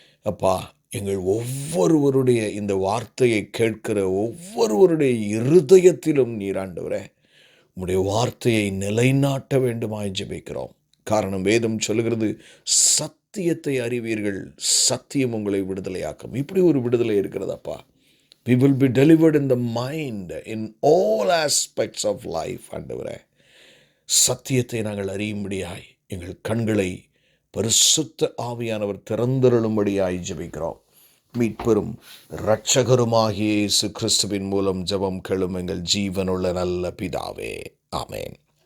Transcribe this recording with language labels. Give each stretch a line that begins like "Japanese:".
Tamil: அப்பா, எங்கள் ஒவ்வொருவருடைய இந்த வார்த்தையை கேட்கிற ஒவ்வொருவருடைய இருதயத்திலும் நீர் ஆண்டவரே உம்முடைய வார்த்தையை நிலைநாட்ட வேண்டுமாய் ஜெபிக்கிறோம். காரணம் வேதம் சொல்லுகிறது, சத்தியத்தை அறிவீர்கள், சத்தியம் உங்களை விடுதலையாக்கும். இப்படி ஒரு விடுதலை இருக்கிறதப்பா.
English: We will be delivered in the mind in all aspects of life.
Tamil: ஆண்டவரே, சத்தியத்தை நாங்கள் அறியும்படியாய் எங்கள் கண்களை பரிசுத்த ஆவியானவர் திறந்தருளும்படியாய் ஜெபிக்கிறோம். மீட்பெரும் இரட்சகருமாகிய இயேசு கிறிஸ்துவின் மூலம் ஜெபம் கேளும் எங்கள் ஜீவனுள்ள நல்ல பிதாவே, ஆமென்.